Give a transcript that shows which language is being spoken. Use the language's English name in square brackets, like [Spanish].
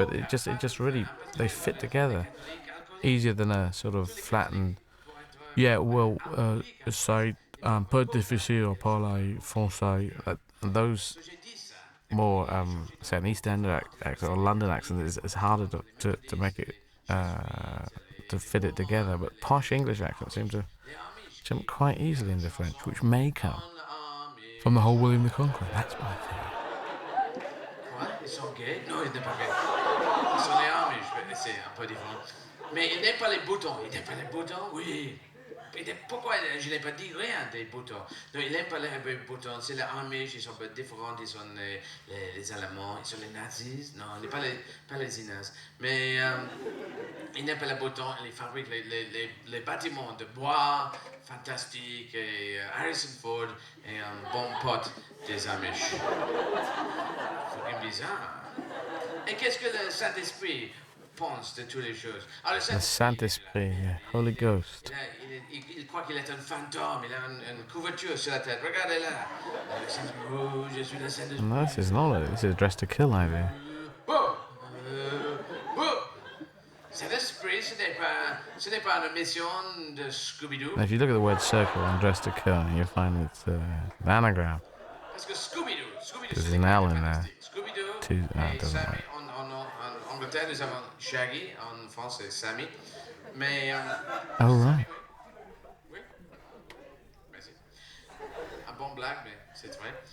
[English] But it just really, they fit together easier than a sort of flattened. [French] Yeah, well, c'est un peu difficile parler français. [English] Those more, say, an East End accent or London accent is harder to make it, to fit it together. But posh English accents seem to jump quite easily into French, which may come from the whole William the Conqueror. That's my theory. [French] Quoi? Ils sont gays? Non, ils n'étaient pas gays. Ils sont les Amish, mais c'est un peu différent. Mais il n'aime pas les boutons. Il n'aime pas les boutons? Oui. Pourquoi je n'ai pas dit rien des boutons? Non, il n'aime pas les boutons. C'est les Amish, ils sont un peu différents. Ils sont les Allemands, ils sont les nazis. Non, pas les Inas. Mais il n'aime pas les boutons. Il fabrique les bâtiments de bois fantastiques. Et Harrison Ford est un bon pote des Amish. C'est bizarre. Et qu'est-ce que le Saint-Esprit pense de toutes les choses? Alors, [English] The Saint-Esprit, yeah. Holy Ghost. [French] Il croit qu'il est un fantôme, il a une couverture sur la tête. Regardez là. Je suis le Saint-Esprit. [English] No, this is not it. This is Dressed to Kill, I think. [French] Saint-Esprit, ce n'est pas une mission de Scooby-Doo. [English] Now, if you look at the word circle and Dressed to Kill, you'll find it's an anagram. [French] Parce que Scooby-Doo, [English] There's an L in there. [French] Scooby-Doo [English] It doesn't [French] Sammy, [English] work. [French] en Angleterre, nous avons Shaggy, en France, c'est Sammy. Mais... [English] Oh, right. [French] Oui, merci. Un bon blague, mais c'est vrai.